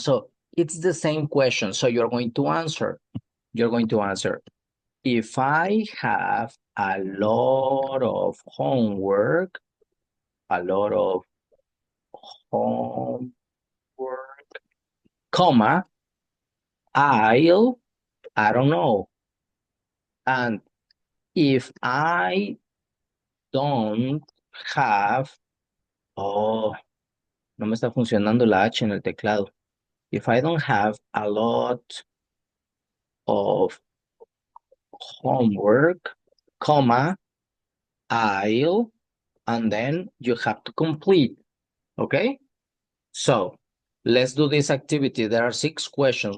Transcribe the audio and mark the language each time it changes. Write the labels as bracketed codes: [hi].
[en] So it's the same question. So you're going to answer. You're going to answer. If I have a lot of homework, a lot of homework, comma, I don't know. And if I don't have, [es] oh, no me está funcionando la H en el teclado. [en] If I don't have a lot of homework, comma, I'll, and then you have to complete, okay? So let's do this activity. There are six questions.